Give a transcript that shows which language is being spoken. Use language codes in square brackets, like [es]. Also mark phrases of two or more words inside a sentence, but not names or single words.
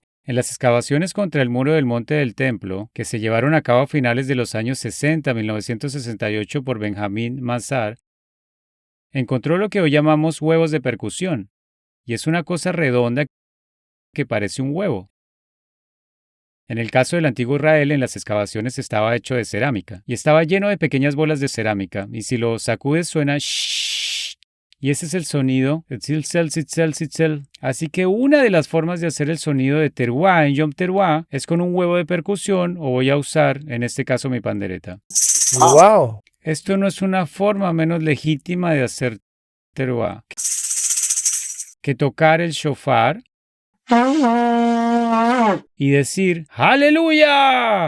[es] En las excavaciones contra el muro del Monte del Templo, que se llevaron a cabo a finales de los años 60, 1968 por Benjamin Mazar, encontró lo que hoy llamamos huevos de percusión, y es una cosa redonda que parece un huevo. En el caso del antiguo Israel, en las excavaciones estaba hecho de cerámica y estaba lleno de pequeñas bolas de cerámica, y si lo sacudes suena shhh, y ese es el sonido, tzilzel, tzitzel, tzitzel. Así que una de las formas de hacer el sonido de teruá en Yom Teruá es con un huevo de percusión, o voy a usar, en este caso, mi pandereta. ¡Wow! Esto no es una forma menos legítima de hacer teruá que tocar el shofar y decir ¡Aleluya!